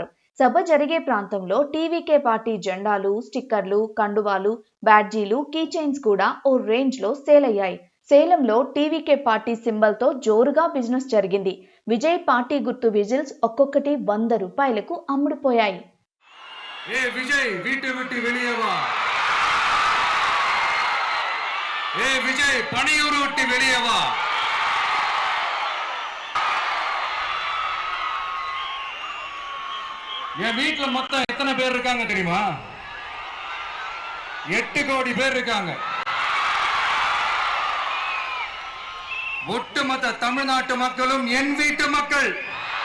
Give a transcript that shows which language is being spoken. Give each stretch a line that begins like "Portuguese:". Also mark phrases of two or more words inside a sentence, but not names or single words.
Telugu: సభ జరిగే ప్రాంతంలో టీవీకే పార్టీ జెండాలు, స్టిక్కర్లు, కండువాలు, బ్యాడ్జీలు,
English: key chains
Telugu: కూడా ఓ రేంజ్ లో సేల్ అయ్యాయి. సేలంలో టీవీకే పార్టీ సింబల్ తో జోరుగా బిజినెస్ జరిగింది. విజయ్ పార్టీ గుర్తు విజిల్స్ ఒక్కొక్కటి 100 రూపాయలకు అమ్ముడుపోయాయి.
Tamil: ஏ விஜய் வீட்டு విட்டு வெளியே வா. ஏ விஜய் பனையூரு விட்டு வெளியே வா. என் வீட்டுல மொத்தம் எத்தனை பேர் இருக்காங்க தெரியுமா? 8 கோடி பேர் இருக்காங்க. ஒட்டுமொத்த தமிழ்நாட்டு மக்களும் என் வீட்டு மக்கள்.